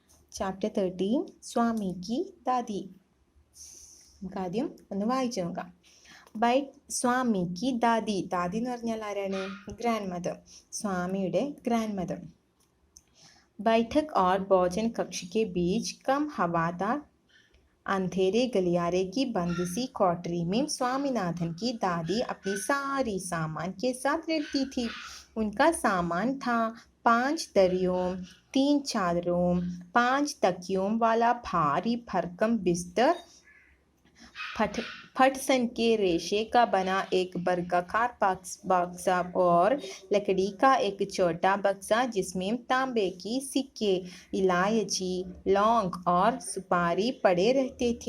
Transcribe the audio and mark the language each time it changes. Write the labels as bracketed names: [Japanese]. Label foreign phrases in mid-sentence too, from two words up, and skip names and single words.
[Malayalam] ചാപ്റ്റർ 13 സ്വാമി കി ദാദി. നമുക്ക് ആദ്യം ഒന്ന് വായിച്ചു നോക്കാം. സ്വാമി കി ദാദി. ദാദി എന്ന് പറഞ്ഞാൽ ആരാണ്? [English] grand mother. [Malayalam] സ്വാമിയുടെ [English] grand mother. [Hindi] बैठक और भोजन कक्ष के बीच कम हवादार अंधेरे गलियारे की बंद सी कोठरी में स्वामीनाथन की दादी अपनी सारी सामान के साथ रहती थी. उनका सामान था 5 दरियों, 3 चादरों, 5 तकियों वाला भारी भरकम बिस्तर, फटसन के रेशे का बना एक वर्गाकार बक्सा और लकड़ी का एक छोटा बक्सा जिसमें तांबे की सिक्के, इलायची, लौंग और सुपारी पड़े रहते थे.